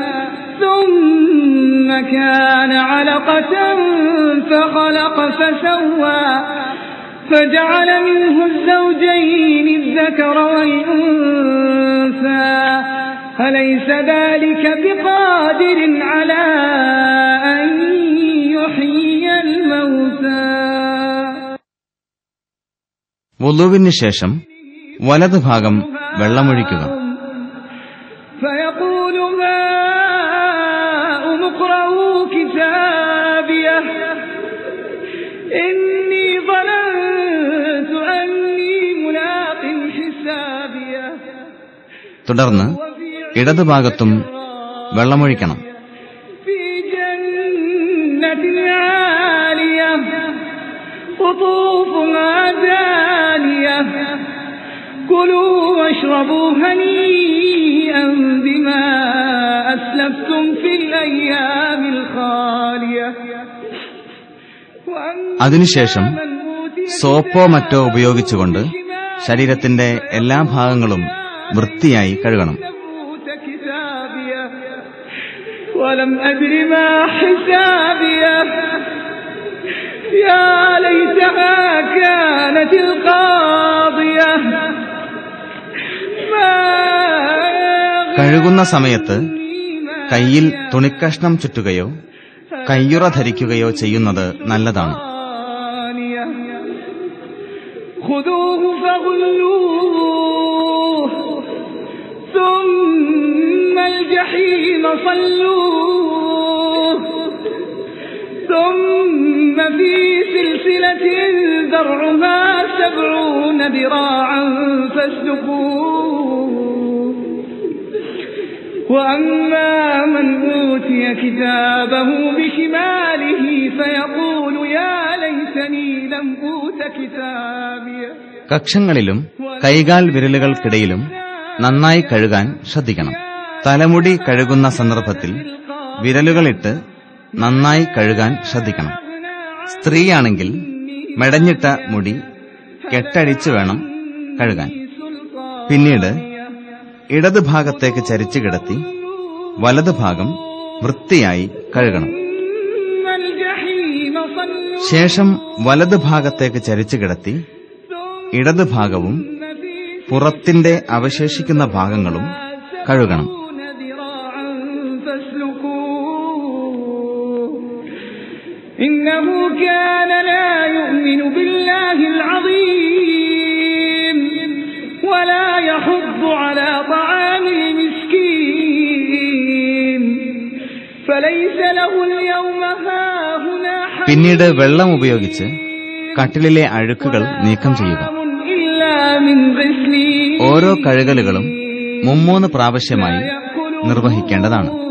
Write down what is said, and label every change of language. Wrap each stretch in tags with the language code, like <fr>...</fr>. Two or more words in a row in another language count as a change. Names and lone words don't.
<ar>ثم كان علقة فخلق فسوى فجعل منه الزوجين الذكر والأنثى أليس ذلك بقادر على أن يحيي الموتى.</ar> <ml>വുളുവിന് ശേഷം വലതുഭാഗം വെള്ളമൊഴിക്കുക.</ml> <ar>فيقول هاؤم اقرءوا كتابيه إني ظننت أني ملاق حسابيه.</ar> <ml>തുടർന്ന് ഇടതുഭാഗത്തും വെള്ളമൊഴിക്കണം.</ml> <ar>في جنة عالية قطوفها دانية كلوا واشربوا هنيئا بما أسلفتم في الأيام الخالية</ar> <ml>അതിനുശേഷം സോപ്പോ മറ്റോ ഉപയോഗിച്ചുകൊണ്ട് ശരീരത്തിന്റെ എല്ലാ ഭാഗങ്ങളും വൃത്തിയായി കഴുകണം.</ml> <ar>ولم أدر ما حسابيه يا ليتها كانت القاضية</ar> <ml>കഴുകുന്ന സമയത്ത് കയ്യിൽ തുണിക്കഷ്ണം ചുറ്റുകയോ കയ്യുറ ധരിക്കുകയോ ചെയ്യുന്നത് നല്ലതാണ്.</ml> <ar>خذوه فغلوه ثم الجحيم صلوه ثم في سلسلة ذرعها 70 ذراعا فاسلكوه وأما من أوتي كتابه بشماله فيقول يا ليتني لم أوت كتابيه.</ar> <ml>കക്ഷങ്ങളിലും കൈകാൽ വിരലുകൾക്കിടയിലും നന്നായി കഴുകാൻ ശ്രദ്ധിക്കണം. തലമുടി കഴുകുന്ന സന്ദർഭത്തിൽ വിരലുകളിട്ട് നന്നായി കഴുകാൻ ശ്രദ്ധിക്കണം. സ്ത്രീയാണെങ്കിൽ മെടഞ്ഞിട്ട മുടി കെട്ടഴിച്ചു വേണം കഴുകാൻ. പിന്നീട് ഇടതുഭാഗത്തേക്ക് ചരിച്ചു കിടത്തി വലതുഭാഗം വൃത്തിയായി കഴുകണം. ശേഷം വലതുഭാഗത്തേക്ക് ചരിച്ചു കിടത്തി ഇടതുഭാഗവും പുറത്തിന്റെ അവശേഷിക്കുന്ന ഭാഗങ്ങളും കഴുകണം.</ml> <ar>إنه كان لا يؤمن بالله العظيم ولا يحض على طعام المسكين فليس له اليوم هاهنا حميم.</ar> <ml>പിന്നീട് വെള്ളം ഉപയോഗിച്ച് കട്ടിലിലെ അഴുക്കുകൾ നീക്കം ചെയ്യുക. ഓരോ കഴുകലുകളും 3 പ്രാവശ്യമായി നിർവഹിക്കേണ്ടതാണ്.</ml>